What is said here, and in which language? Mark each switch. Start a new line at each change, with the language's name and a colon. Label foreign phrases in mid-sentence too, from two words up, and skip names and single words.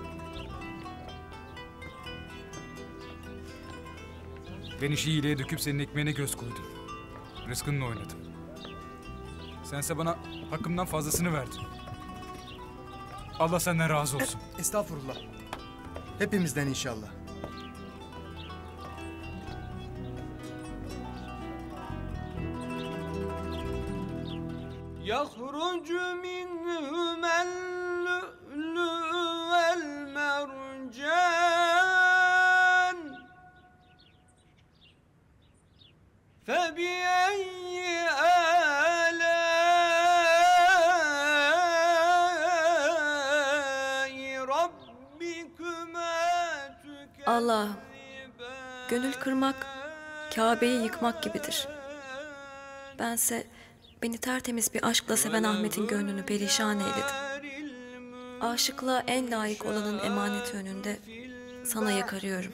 Turkish: Ben işi iyiliğe döküp senin ekmeğine göz koydum. Rızkınla oynadım. Sense bana hakkımdan fazlasını verdin. Allah senden razı olsun. Estağfurullah. Hepimizden inşallah.
Arabic: يخرج منهما اللؤلؤ والمرجان فبأي آلاء ربكما
Turkish: Allah'ım, gönül kırmak, Kabe'yi yıkmak gibidir. Bense beni tertemiz bir aşkla seven Ahmet'in gönlünü perişan eyledim. Aşıklığa en layık olanın emaneti önünde sana yakarıyorum.